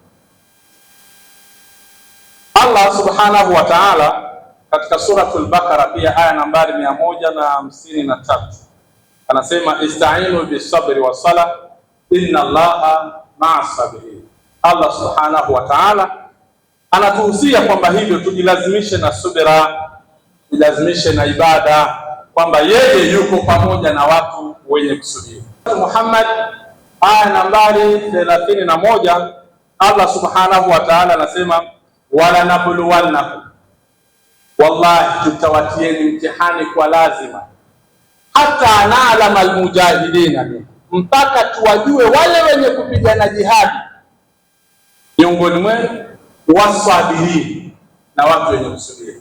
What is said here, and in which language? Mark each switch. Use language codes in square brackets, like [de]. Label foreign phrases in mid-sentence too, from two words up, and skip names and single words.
[sw] Allah [ar] سبحانه وتعالى [sw] katika suratul Baqara pia aya nambari 153 anasema, [ar] استعينوا بالصبر والصلاة إن الله مع الصابرين. [sw] Allah [ar] سبحانه وتعالى [sw] anatuhusia kwamba hivyo tujilazimishe na subira, tujilazimishe na ibada, kwamba yeye yuko pamoja na watu wenye kusubiri. Muhammad aya nambari 31 Allah [ar] سبحانه وتعالى [sw] anasema, [ar] ولنبلونكم, [sw] wallahi tutawatieni mtihani kwa lazima, [ar] حتى نعلم المجاهدين, [sw] mpaka tuwajue wale wenye kupigana jihadi miongoni mwenu, wasabiri, na watu wenye kusubiri.